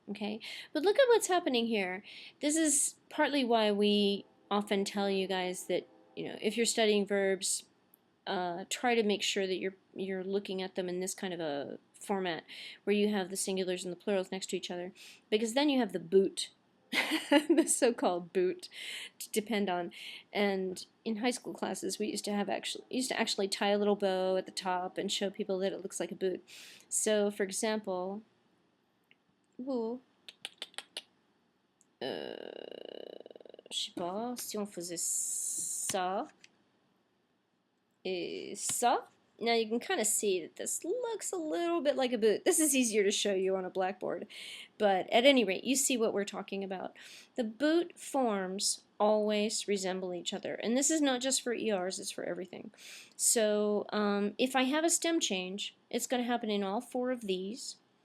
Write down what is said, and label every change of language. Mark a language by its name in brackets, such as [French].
[English] Okay, but look at what's happening here. This is partly why we often tell you guys that, if you're studying verbs, try to make sure that you're looking at them in this kind of a format where you have the singulars and the plurals next to each other, because then you have the boot, the so-called boot, to depend on. And in high school classes, we used to actually tie a little bow at the top and show people that it looks like a boot. So, for example, [French] je sais pas, si on faisait ça et ça. [English] Now you can kind of see that this looks a little bit like a boot. This is easier to show you on a blackboard, but at any rate, you see what we're talking about. The boot forms always resemble each other, and this is not just for ERs, it's for everything. So if I have a stem change, it's going to happen in all four of these.